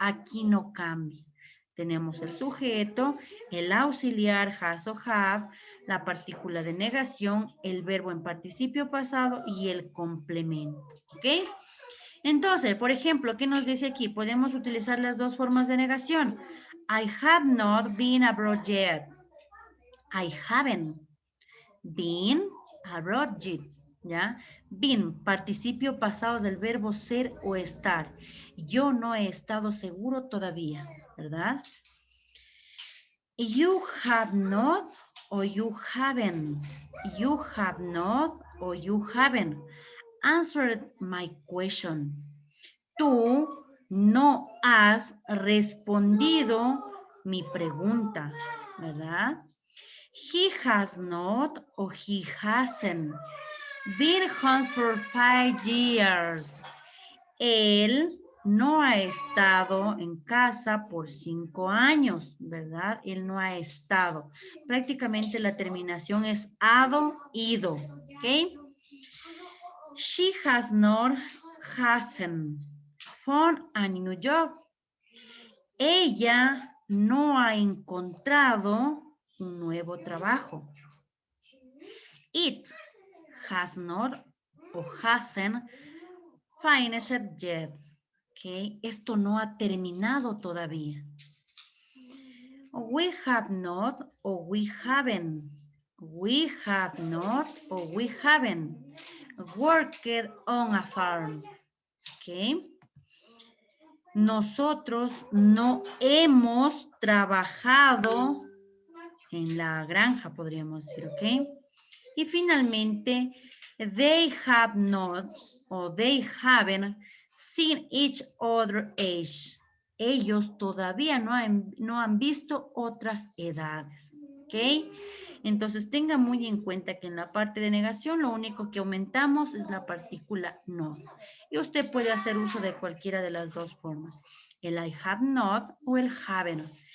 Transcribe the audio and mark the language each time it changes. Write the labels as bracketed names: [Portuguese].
[Spanish] Aquí no cambia. Tenemos el sujeto, el auxiliar, has o have, la partícula de negación, el verbo en participio pasado y el complemento. ¿Ok? Entonces, por ejemplo, ¿qué nos dice aquí? Podemos utilizar las dos formas de negación. [English] I have not been abroad yet. I haven't been abroad yet. [Spanish] ¿Ya? Been, participio pasado del verbo ser o estar. Yo no he estado seguro todavía, ¿verdad? [English] You have not or you haven't. You have not or you haven't answered my question. [Spanish] Tú no has respondido mi pregunta, ¿verdad? [English] He has not or he hasn't been home for 5 years. [Spanish] Él no ha estado en casa por 5 años, ¿verdad? Él no ha estado. Prácticamente la terminación es ado, ido, ¿ok? [English] She has not, hasn't found a new job. [Spanish] Ella no ha encontrado un nuevo trabajo. [English] It has not or hasn't finished yet. Okay. [Spanish] Esto no ha terminado todavía. [English] We have not or we haven't. We have not or we haven't worked on a farm. Okay. [Spanish] Nosotros no hemos trabajado en la granja, podríamos decir, ¿ok? Y finalmente, [English] they have not or they haven't seen each other age. [Spanish] Ellos todavía no han visto otras edades, ¿ok? Entonces, tenga muy en cuenta que en la parte de negación lo único que aumentamos es la partícula not. Y usted puede hacer uso de cualquiera de las dos formas, el I have not o el haven't.